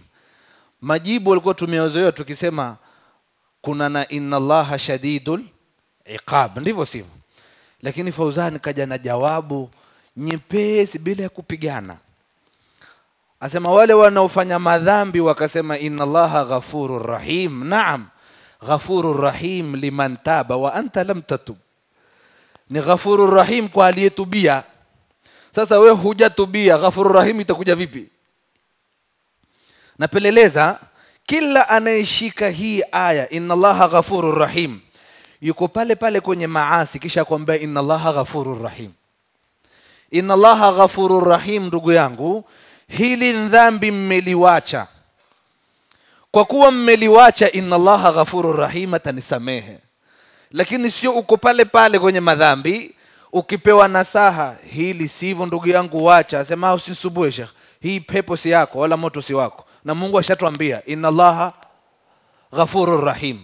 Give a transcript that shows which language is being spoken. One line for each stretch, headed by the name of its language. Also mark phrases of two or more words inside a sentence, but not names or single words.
Swahili: Majibu walikuwa tumeozoea tukisema kuna na
Arabic: إن الله شديد العقاب,
Swahili: ndivyo sivyo? Lakini Fauzan kaja na jawabu nyepesi bila ya kupigana. Asema wale wanaofanya madhambi wakasema
Arabic: إن الله غفور رحيم. نعم، غفور رحيم لمن تاب وأنت لم تتب.
Swahili: Ni
Arabic: غفور رحيم
Swahili: kwa aliyetubia. Sasa wewe hujatubia,
Arabic: غفور رحيم
Swahili: itakuja vipi? Napeleleza kila anayeshika hii aya
Arabic: إن الله غفور رحيم
Swahili: yuko pale pale kwenye maasi, kisha kwambia
Arabic: إن الله غفور رحيم. إن الله غفور رحيم,
Swahili: ndugu yangu, hili dhambi mmeliwacha. Kwa kuwa mmeliwacha
Arabic: إن الله غفور رحيم,
Swahili: atanisamehe. Lakini sio uko pale pale kwenye madhambi, ukipewa nasaha hili sivyo ndugu yangu wacha, sema usisumbue Sheikh, hii pepo si yako wala moto si wako, na Mungu ashatuambia
Arabic: إن الله غفور رحيم.